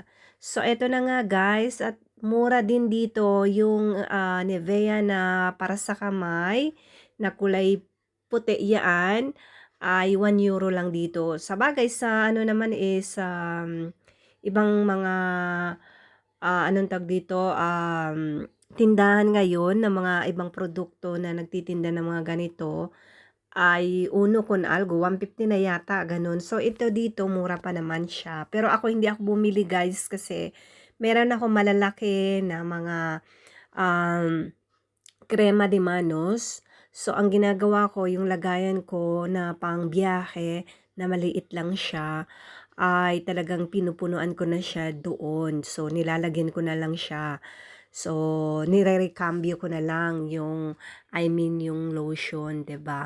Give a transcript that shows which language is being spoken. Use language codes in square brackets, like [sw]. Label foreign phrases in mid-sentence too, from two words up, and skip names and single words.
[tl] So ito na nga guys at mura din dito yung Nivea na para sa kamay na kulay puti yan ay €1 lang dito. Sabagay sa ano naman is ibang mga anong tawag dito tindahan ngayon ng mga ibang produkto na nagtitinda ng mga ganito ay [es] uno con algo, [tl] 150 na yata, gano'n. So, ito dito, mura pa naman siya. Pero ako, hindi ako bumili, guys, kasi meron ako malalaki na mga [es] crema de manos. [tl] So, ang ginagawa ko, yung lagayan ko na pang biyahe, na maliit lang siya, ay talagang pinupunuan ko na siya doon. So, nilalagyan ko na lang siya. So, nirerekambyo ko na lang yung yung lotion, 'di ba?